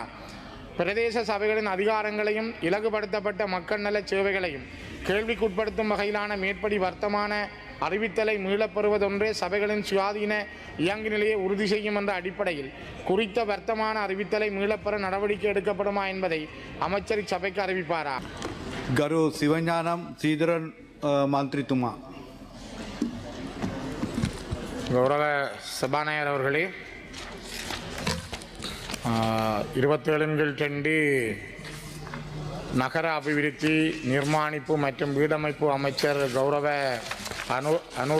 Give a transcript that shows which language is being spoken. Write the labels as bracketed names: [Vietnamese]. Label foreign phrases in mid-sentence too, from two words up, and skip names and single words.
[Tamil] பிரதேச சபைகளின் அதிகாரங்களையும் இலகுபடுத்தப்பட்ட மக்கள் நல சேவைகளையும் கேள்விக்குட்படுத்தும் வகையிலான மேற்படி வர்த்தமான அறிவித்தலை மீளப்பெறுவதொன்றே சபைகளின் சுயாதீன இயங்கு நிலையை உறுதி செய்யும் என்ற அடிப்படையில் குறித்த வர்த்தமான அறிவித்தலை மீளப்பெற நடவடிக்கை எடுக்கப்படுமா என்பதை அமைச்சர் இச்சபைக்கு அறிவிப்பாரா? [Sinhala] ගරු සිවඥානම් සීදරන් මන්ත්‍රීතුමා. [Tamil] கௌரவ சபாநாயகர் அவர்களே, 27 நகர அபிவிருத்தி நிர்மாணிப்பு மற்றும் வீடமைப்பு அமைச்சர் கௌரவ அனுர